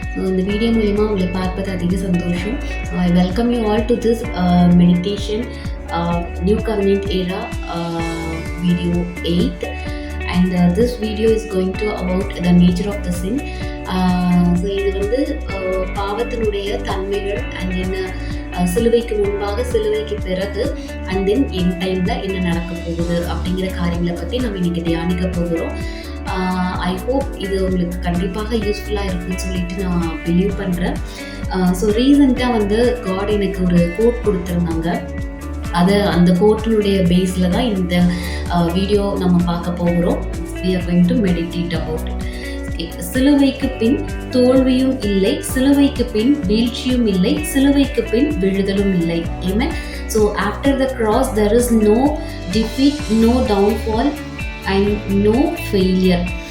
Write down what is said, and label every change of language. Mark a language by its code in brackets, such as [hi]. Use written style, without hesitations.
[ta] இந்த வீடியோ மூலிமா உங்களை பார்ப்பது அதிக சந்தோஷம். [en] I welcome you all to this meditation new covenant era video 8 and this video is going to about the nature of the sin. [ta] So இது வந்து பாவத்தினுடைய தன்மைகள் அண்ட் என்ன சிலுவைக்கு முன்பாக சிலுவைக்கு பிறகு அண்ட் தென் என் டைமில் என்ன நடக்க போகுது அப்படிங்கிற காரியங்களை பற்றி நம்ம இன்னைக்கு தியானிக்க போகிறோம். ஐ ஹோப் இது உங்களுக்கு கண்டிப்பாக யூஸ்ஃபுல்லாக இருக்குன்னு சொல்லிட்டு நான் பிலீவ் பண்ணுறேன். ஸோ ரீசெண்டாக வந்து காட் எனக்கு ஒரு கோட் கொடுத்துருந்தாங்க. அந்த கோட்டினுடைய பேஸில் தான் இந்த வீடியோ நம்ம பார்க்க போகிறோம். [en] we are going to meditate about it. [ta] சிலுவைக்கு பின் தோல்வியும் இல்லை, சிலுவைக்கு பின் வீழ்ச்சியும் இல்லை, சிலுவைக்கு பின் விழுதலும் இல்லை. [en] Amen. So after the cross there is no defeat, no downfall and no failure.